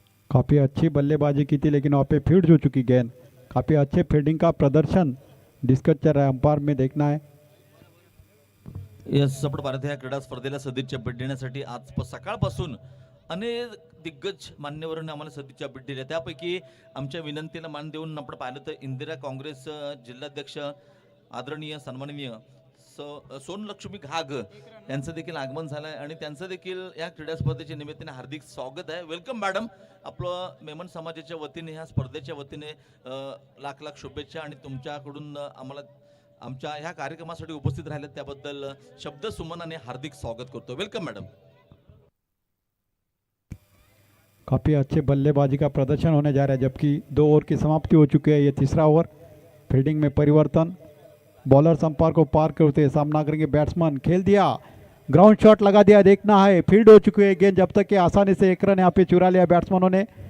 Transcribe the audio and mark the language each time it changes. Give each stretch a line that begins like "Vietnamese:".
Hindi: काफ़ी अच्छी बल्लेबाजी की थी लेकिन वहाँ पे फील्ड हो चुकी गेंद. काफ़ी अच्छे फील्डिंग का प्रदर्शन डिस्कस चल रहा है. अंपायर में देखना है.
Marathi: यस आपण भारत या क्रीडा स्पर्धेला सदिच्छा भेट देण्यासाठी आज सकाळपासून अनेक दिग्गज मान्यवरांनी आम्हाला सदिच्छा भेट दिल्या. त्यापैकी आमच्या विनंतीला मान देऊन आपण पाहिलं तर इंदिरा काँग्रेस जिल्हाध्यक्ष आदरणीय सन्माननीय सोनलक्ष्मी घाग यांचं देखील आगमन झालं आहे आणि त्यांचं देखील या क्रीडा स्पर्धेच्या निमित्ताने हार्दिक स्वागत आहे.
English: Welcome madam.
Marathi: आपलं मेमन समाजाच्या वतीने ह्या स्पर्धेच्या वतीने लाख लाख शुभेच्छा आणि तुमच्याकडून आम्हाला आमच्या ह्या कार्यक्रमासाठी उपस्थित राहिले त्याबद्दल शब्द सुमनाने हार्दिक स्वागत करतो.
English: Welcome madam.
Hindi: काफ़ी अच्छे बल्लेबाजी का प्रदर्शन होने जा रहा है जबकि 2 ओवर की समाप्ति हो चुकी है. ये तीसरा ओवर. फील्डिंग में परिवर्तन. बॉलर संपर्क को पार करते सामना करेंगे बैट्समैन. खेल दिया ग्राउंड शॉट लगा दिया. देखना है फील्ड हो चुकी है गेंद जब तक कि आसानी से 1 रन यहाँ पे चुरा लिया बैट्समैनों ने.